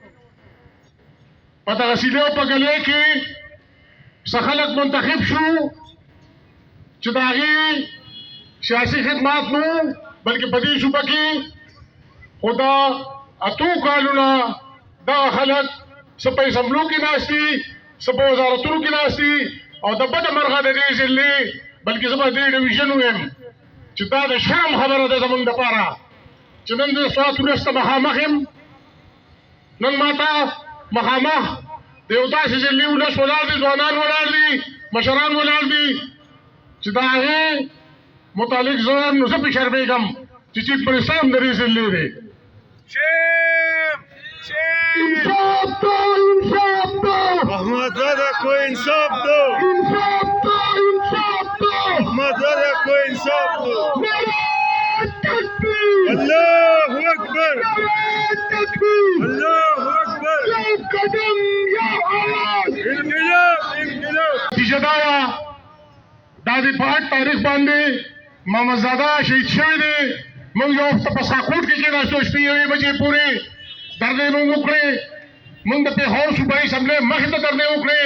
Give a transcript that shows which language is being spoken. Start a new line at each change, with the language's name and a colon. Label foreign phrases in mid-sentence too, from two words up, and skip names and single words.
Pashto: په دغه سیلې او په ګلې کې څه خلک منتخب شو چې د هغې سیاسي خدمات نو بلکې په دې صوبه کې خو دا 8 کالونه دغه خلک څه په اسمبلو کې ناست دي، څه په وزارتونو کې ناست دي او د بده مرغه د دې ضلعې بلکې زه به دې ډویژن ووایم چې دا د شرم خبره ده زموږ دپاره چې نن د سوات ولس ته مخامخ یم. نن ما ته مخامخ د یو داسې ضلعې ولس ولاړ دي، ځوانان ولاړ دي، مشران ولاړ دي چې د هغې متعلق زه نو زه پې شرمېږم چې چیف منسټر هم د دې ضلعې دی.
Urdu: انصاف دو، انصاف دو, محمدزاده کو انصاف دو, انصاف دو، انصاف دو, محمدزاده کو انصاف دو. نعرۂ تکبیر,
Arabic: الله أكبر,
Urdu: نعرۂ تکبیر,
Arabic: الله أكبر.
Urdu: یا قدم یا آواز. انقلاب انقلاب.
Pashto: نتیجه دا وه دا د په 8 تاریخ باندې محمدزاده شهید شوی دی. موږ یو وخت په ساکوټ کې کېناستو شپې 1 بجې پورې دردې موږ وکړې. موږ د پېښور صوبایي اسمبلۍ مخې ته دردې وکړې.